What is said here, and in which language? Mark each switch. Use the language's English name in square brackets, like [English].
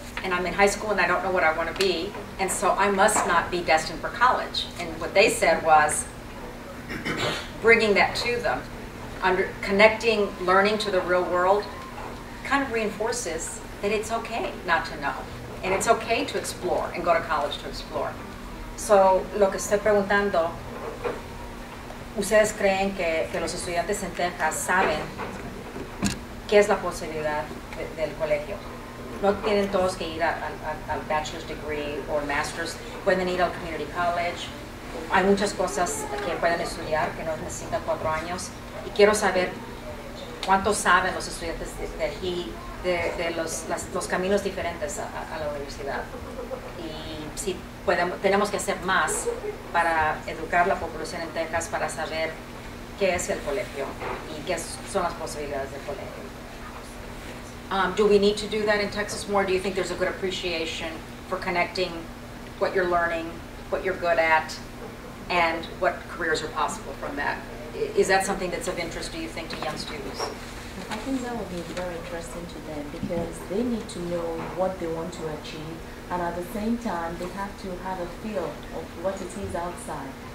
[English] And I'm in high school and I don't know what I want to be, and so I must not be destined for college. And what they said was, bringing that to them, connecting learning to the real world, kind of reinforces that it's okay not to know. And it's okay to explore and go to college to explore. [Spanish] So, lo que estoy preguntando, ¿ustedes creen que los estudiantes en Texas saben qué es la posibilidad del colegio? No tienen todos que ir al bachelor's degree o master's, pueden ir al community college. Hay muchas cosas que pueden estudiar que no necesitan 4 años. Y quiero saber cuánto saben los estudiantes de aquí, de los caminos diferentes a la universidad. Y si tenemos que hacer más para educar la población en Texas para saber qué es el colegio y qué son las posibilidades del colegio. [English] Do we need to do that in Texas more? Do you think there's a good appreciation for connecting what you're learning, what you're good at, and what careers are possible from that? Is that something that's of interest, do you think, to young students? I think that would be very interesting to them, because they need to know what they want to achieve, and at the same time they have to have a feel of what it is outside.